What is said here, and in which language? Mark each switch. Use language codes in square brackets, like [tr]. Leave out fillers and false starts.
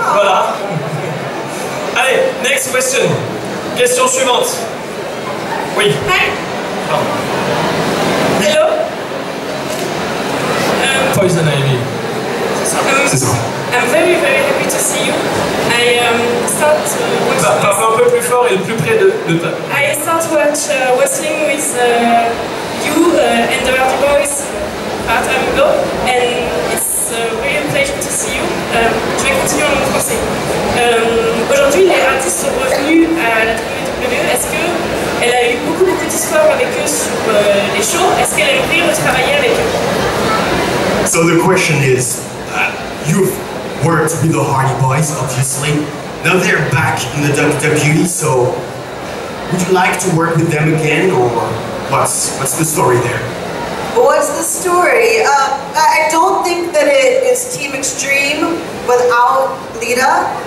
[fr] Voilà. Allez, [en] next question. [fr] Question suivante. Oui. [en] Hi. [fr] Pardon. [en] Hello. Poison Ivy. [fr] C'est ça. [en] I'm very happy to see you. I start [fr] Parle un peu plus fort et plus près de ta... [en] I start wrestling with you and the Hardy Boys part time ago, and it's really a pleasure to see you. [fr] Je vais continuer en français. Aujourd'hui, les artistes sont revenus à la WWE. Est-ce qu'elle a eu beaucoup d'histoires avec eux sur les shows? Est-ce qu'elle aimerait retravailler avec eux? [en] So the question is, you've worked with the Hardy Boys, obviously. Now they're back in the WWE, so would you like to work with them again, or what's the story there? What's the story? I don't think that it is Team Extreme without Lita.